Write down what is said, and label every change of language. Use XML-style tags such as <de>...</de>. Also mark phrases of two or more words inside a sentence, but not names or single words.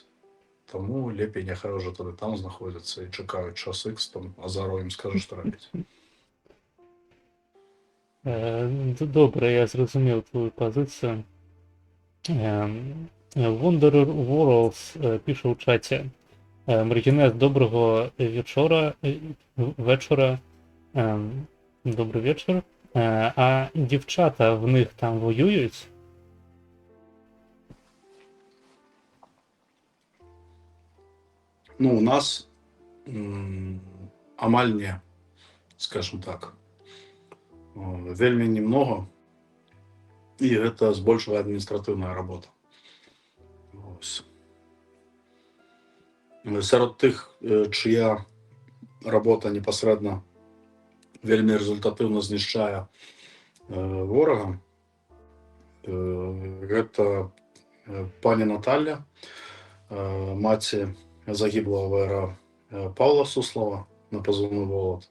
<be>Таму лепей няхай уже тады там знаходзяцца і чакаюць час X, там Азаров ім скажа, што рабіць. Добра, я зразумеў твою пазіцыю. Wonder Worlds піша ў чаце: Маргінез,</be> <uk>доброго вечора. Добрий вечір. А дівчата в них там воюють?</uk> <be>Ну, у нас амаль не, скажем так. Вельмі немного, і гэта збольшага адміністратыўная работа. Ось. Сярод тых, чыя работа непасрэдна вельмі результатыўна знішчае ворага, гэта пані Наталля, маці загіблага ваяра Паўла Суслава на пазыўны Волат.</be>